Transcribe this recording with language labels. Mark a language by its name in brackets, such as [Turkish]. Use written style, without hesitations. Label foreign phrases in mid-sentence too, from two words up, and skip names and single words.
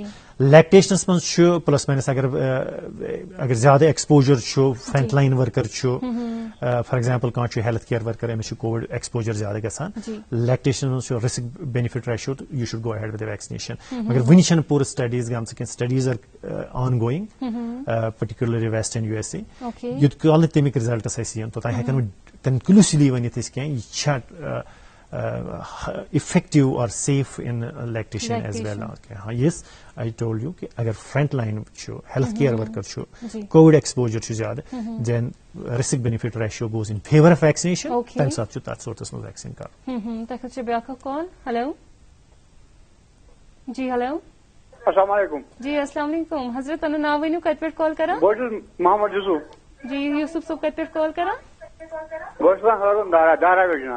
[Kashmiri] لیکٹیشنس منٛز چھُ پلس ماینس اگر زیادٕ ایکسپوجر چھُ [English] front line worker [Kashmiri] چھُ [English] for example [Kashmiri] کانٛہہ چھُ [English] health care worker [Kashmiri] أمِس چھُ [English] Covid exposure [Kashmiri] زیادٕ گژھان لیکٹیشنس منٛز چھُ [English] risk benefit ratio [Kashmiri] تہٕ [English] you should go ahead with vaccination. [Kashmiri] مگر وُنہِ چھنہٕ پوٗرٕ سٹڈیٖز گٔمژٕ کینٛہہ [English] studies are on going particularly western USA [Kashmiri] یوٗت کال نہٕ تمیُک رِزلٹس اَسہِ یِن توٚتانۍ ہیٚکن نہٕ کنکلوٗسِولی ؤنِتھ أسۍ کینٛہہ یہِ چھا [English] effective or safe in lactation as well. Yes, I told you [Kashmiri] کہ اگر [English] front line چھُ health care worker چھُ Covid exposure [Kashmiri] چھُ زیادٕ [English] then risk benefit ratio goes in favor of vaccination. [Kashmiri] تمہِ ساتہٕ چھُ تتھ صوٗرتس منٛز ویکسیٖن کرُن. تۄہہِ خٲطرٕ چھِ بیٛاکھ اکھ کال. ہیلو جی ہیلو. [Arabic] السلام علیکم. جی السلام علیکم. [Kashmiri] حضرت پنُن ناو ؤنِو کتہِ پٮ۪ٹھ کال کران؟ بہٕ چھُس محمد یوٗسف. جی یوٗسف صٲب کتہِ پٮ۪ٹھ کال کران؟ بہٕ چھُس ہٲروٗن دارا پٮ۪ٹھ جناب.